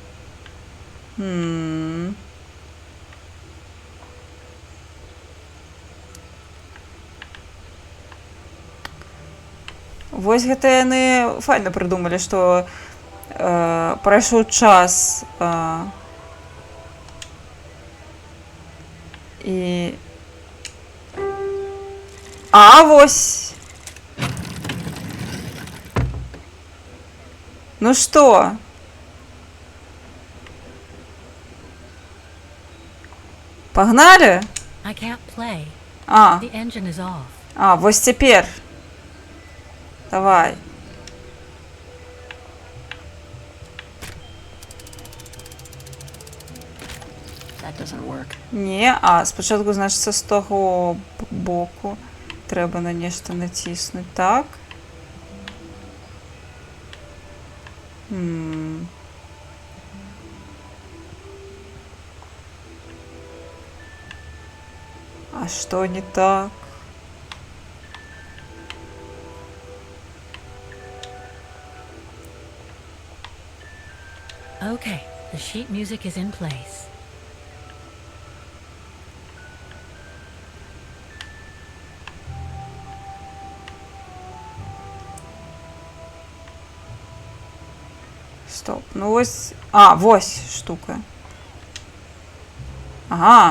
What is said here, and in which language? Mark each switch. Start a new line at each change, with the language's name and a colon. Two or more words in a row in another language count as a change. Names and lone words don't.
Belarusian: Вось гэта яны файна прыдумалі, што прайшоў час і... вось! Ну што? Пагналі?
English: I can't play.
Belarusian: А.
English: The engine is off.
Belarusian: Вось цяпер. Давай.
English: That doesn't work.
Belarusian: Не, спачатку, значыцца, з таго боку трэба на нешта націснуць. Так. А што не так?
English: Okay, the sheet music is in place.
Belarusian: Стоп, ну вось... вось штука. Ага.